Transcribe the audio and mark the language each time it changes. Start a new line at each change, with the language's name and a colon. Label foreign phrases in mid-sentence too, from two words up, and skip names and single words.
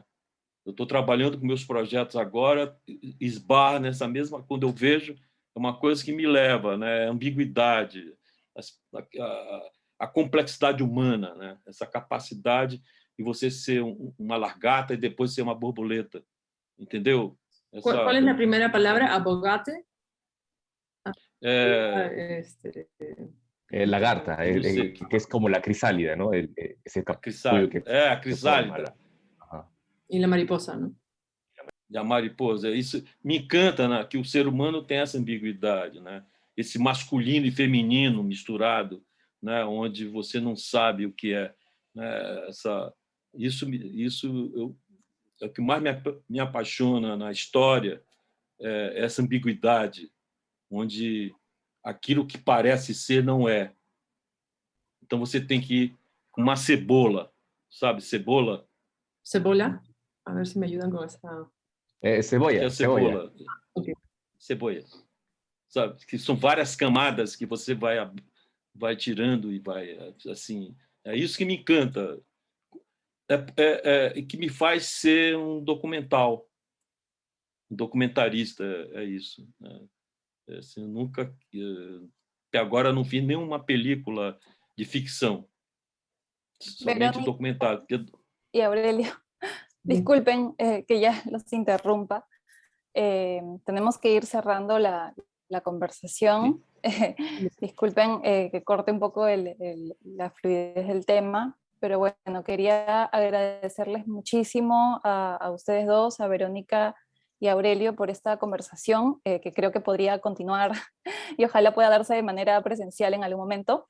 Portuguese: Eu estou trabalhando com meus projetos agora, esbarra nessa mesma... Quando eu vejo, é uma coisa que me leva, né? A ambiguidade, a complexidade humana, né? Essa capacidade de você ser uma lagarta e depois ser uma borboleta. Entendeu?
Spanish: ¿Cuál es la primera palabra? ¿Abogate? Lagarta, que es como la crisálida, ¿no? Ese capullo que
Portuguese: a crisálida. E a mariposa, não? A mariposa. Isso me encanta, né? Que o ser humano tem essa ambiguidade, né? Esse masculino e feminino misturado, né? Onde você não sabe o que é, né? Isso é o que mais me apaixona na história, essa ambiguidade, onde aquilo que parece ser não é. Então você tem que ir com uma cebola, sabe? Cebola. Cebola?
Spanish: A ver se me ayudan con esa... Cebolla.
Portuguese: É cebola. Okay. Cebola. Sabe? Que são várias camadas que você vai tirando e vai, assim... É isso que me encanta. E que me faz ser um documental. Um documentarista, é isso. Né? Assim, eu nunca... Até agora não fiz nenhuma película de ficção. Somente documentário.
Spanish: Y Aurelio, disculpen que ya los interrumpa. Tenemos que ir cerrando la conversación. Disculpen que corte un poco la fluidez del tema, pero bueno, quería agradecerles muchísimo a ustedes dos, a Verónica y a Aurelio, por esta conversación que creo que podría continuar y ojalá pueda darse de manera presencial en algún momento.